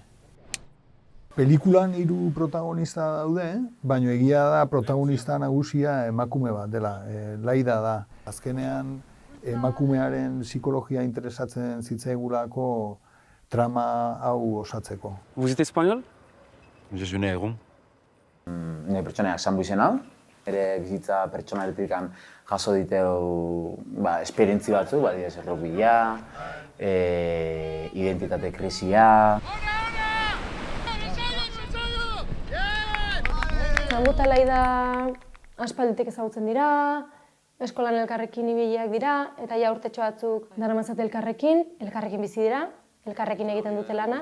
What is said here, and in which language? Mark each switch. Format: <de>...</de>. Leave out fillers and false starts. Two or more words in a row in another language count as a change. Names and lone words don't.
<eu>Pelikulan 3 protagonista daude, baina egia da protagonista nagusia emakume bat dela, Laida da. Azkenean emakumearen psikologia interesatzen zitzaigulako trama hau osatzeko.</eu> <fr>Vous êtes espagnol? Je suis né à Héron.</fr> <eu>Nire pertsoneak Sanbu izena, ere bizitza pertsonaretik jaso diteu esperientzi batzuk, adibidez errukbila, identitate krisia. Sanbu eta Laida aspalditik ezagutzen dira, eskolan elkarrekin ibiliak dira, eta urtetxo batzuk daramatzate elkarrekin bizi dira, elkarrekin egiten dute lana.</eu>